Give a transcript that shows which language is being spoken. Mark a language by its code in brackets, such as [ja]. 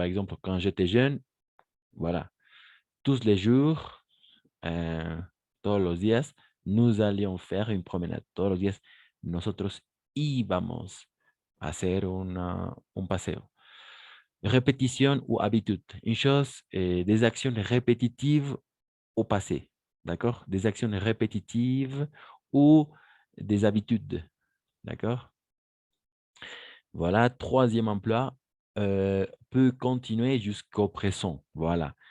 [fr] Par exemple, quand j'étais jeune, voilà, tous les jours, [es] todos los días, [fr] nous allions faire une promenade. [es] Todos los días, nosotros íbamos a hacer un paseo. [fr] Répétition ou habitude. Une chose, des actions répétitives au passé. D'accord? Des actions répétitives ou des habitudes. D'accord? Voilà, troisième emploi peut continuer jusqu'au présent. Voilà.